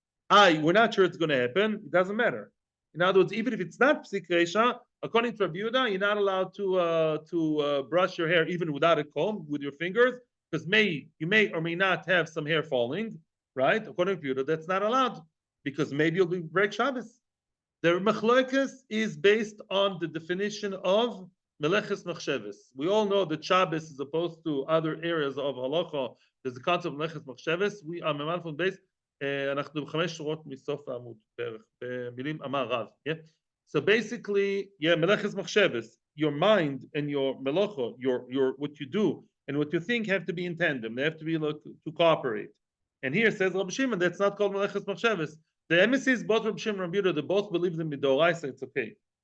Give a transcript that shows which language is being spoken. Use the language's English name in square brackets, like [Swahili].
[English] We're not sure it's going to happen. It doesn't matter. In other words, even if it's not psik reisha, according to Rabbi Yehuda, you're not allowed to brush your hair even without a comb with your fingers, because you may or may not have some hair falling, right? According to Yehuda, that's not allowed because maybe you'll break Shabbos. The machlokas is based on the definition of meleches machsheves. We all know that Shabbos, as opposed to other areas of halacha, there's the concept of meleches machsheves. We are memalfon based. [Hebrew] אנחנו בחמש שורות מסוף העמוד בערך, במילים אמר רב. [English] So basically, meleches machsheves, your mind and your melacha, your what you do and what you think have to be in tandem. They have to be to cooperate. And here says Rabbi Shimon, that's not called meleches machsheves. The emissaries, both Rabbi Shimon and Rabbi Yehuda, they both believe in midoraisa. It's okay.